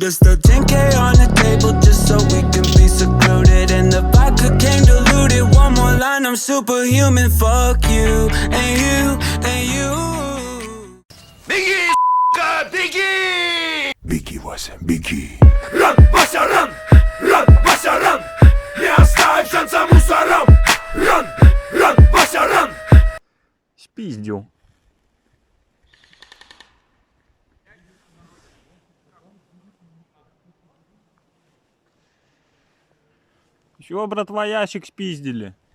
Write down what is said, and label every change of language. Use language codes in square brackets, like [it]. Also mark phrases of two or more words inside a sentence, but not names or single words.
[en] This the 10K on the table just so we can be secluded. And the vodka came diluted. One more line, I'm superhuman. Fuck you, and you, and you. Biggie, Biggie! Biggie wasn't Biggie. Run, Basha, run! Run, Basha, run! [ru] Не остаётся шанса мусорам! [en] Run, run, Basha, run! [ru] Спиздил. Чего, братва, ящик спиздили?